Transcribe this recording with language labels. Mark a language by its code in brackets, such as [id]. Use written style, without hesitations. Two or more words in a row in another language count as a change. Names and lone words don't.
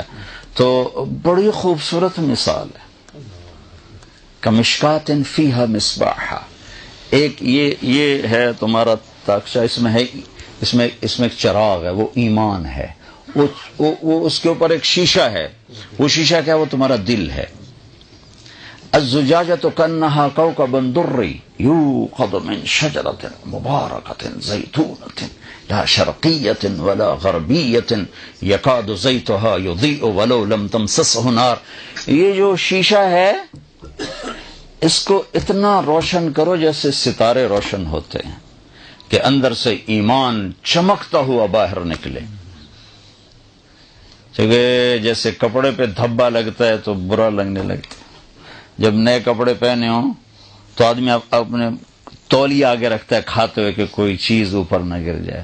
[ur] تو بڑی خوبصورت مثال ہے، [ar] کمشکات فیہا مصباح۔ [ur] ایک یہ ہے تمہارا تاکچہ، اس میں ہے، اس میں ایک چراغ ہے، وہ ایمان ہے، وہ اس کے اوپر ایک شیشہ ہے، وہ شیشہ کیا ہے؟ وہ تمہارا دل ہے۔ [ar] الزجاجۃ کانہا کوکب دری یوقد من شجرۃ مبارکۃ زیتونۃ لا شرقیۃ ولا غربیۃ یکاد زیتھا یضیء ولو لم تمسسہ نار۔ [ur] یہ جو شیشہ ہے، اس کو اتنا روشن کرو جیسے ستارے روشن ہوتے ہیں، کہ اندر سے ایمان چمکتا ہوا باہر نکلے۔ کیونکہ جیسے کپڑے پہ دھبا لگتا ہے تو برا لگنے لگتا ہے، جب نئے کپڑے پہنے ہوں تو آدمی اپنے تولیہ آگے رکھتا ہے کھاتے ہوئے کہ کوئی چیز اوپر نہ گر جائے۔